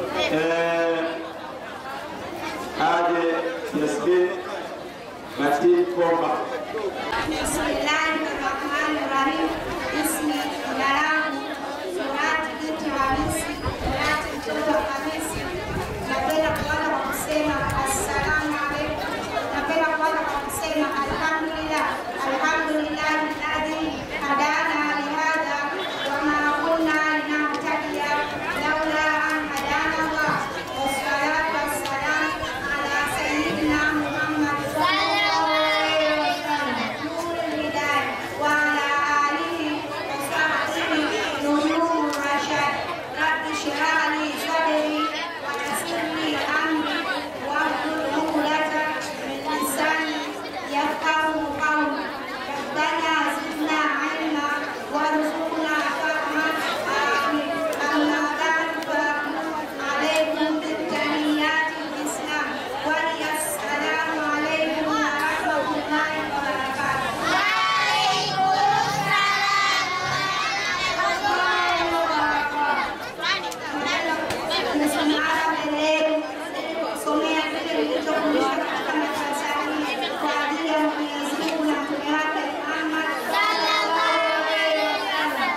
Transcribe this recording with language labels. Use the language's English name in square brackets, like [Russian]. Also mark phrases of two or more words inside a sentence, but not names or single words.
[Swahili] aje Yasmin Martin Komba. Bismillahirrahmanirrahim. Ismi Jalalangu Surati binti Hamisi, Surati mtoto wa Hamisi. Napenda kuanza kwa kusema [Arabic] السلام عليكم. [Swahili] Napenda kuanza kwa kusema alhamdulillah. [Arabic] الحمد لله الذي هدانا لهذا وما كنا لنهتدي لولا أن هدانا الله. والصلاة والسلام على سيدنا محمد صلى الله عليه وسلم نور الهداية وعلى آله وصحبه نور الرشاد. رب اشرح لي صدري ويسر لي أمري واحلل عقدة من لساني يفقهوا قولي. ربنا زدنا علما وارزقنا فهما. آمين. أما بعد، فعليكم بتحية الإسلام وهي السلام عليكم ورحمة الله وبركاته. [Swahili] Tumesimama mbele yenu kusomea kile kilichofundishwa katika madarasa hii kwa ajili ya Mwenyezi Mungu na Mtume wake Muhammad [Arabic] صلى الله عليه وسلم.